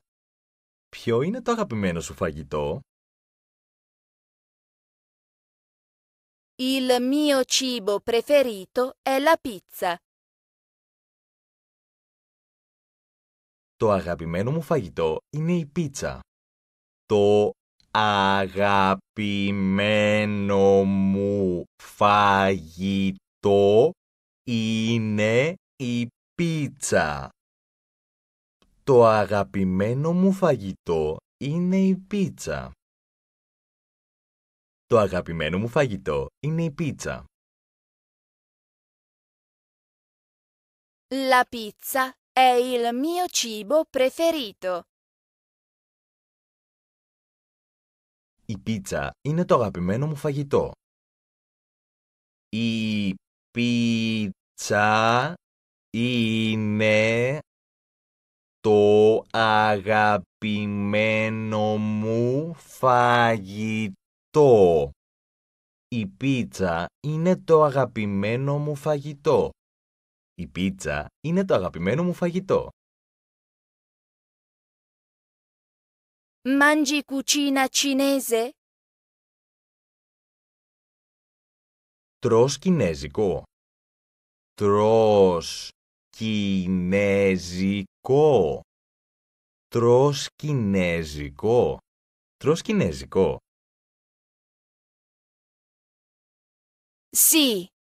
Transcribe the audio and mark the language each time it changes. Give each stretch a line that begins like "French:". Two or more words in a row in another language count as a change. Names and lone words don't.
Greek: Ποιο είναι το αγαπημένο σου φαγητό?
Italian: Il mio cibo preferito è la pizza.
Greek: Το αγαπημένο μου φαγητό είναι η πίτσα. Το αγαπημένο μου φαγητό είναι η πίτσα. Το αγαπημένο μου φαγητό είναι η πίτσα. Το αγαπημένο μου φαγητό είναι η πίτσα.
Italian: La pizza è il mio cibo preferito.
Greek: Η πίτσα είναι το αγαπημένο μου φαγητό. Η πίτσα είναι το αγαπημένο μου φαγητό. Η πίτσα είναι το αγαπημένο μου φαγητό. Η πίτσα είναι το αγαπημένο μου φαγητό.
Italian: Mangi cucina cinese?
Greek: Τρως κινέζικο. Τρως κινέζικο. Τρως κινέζικο. Τρως κινέζικο.
Italian: Sì.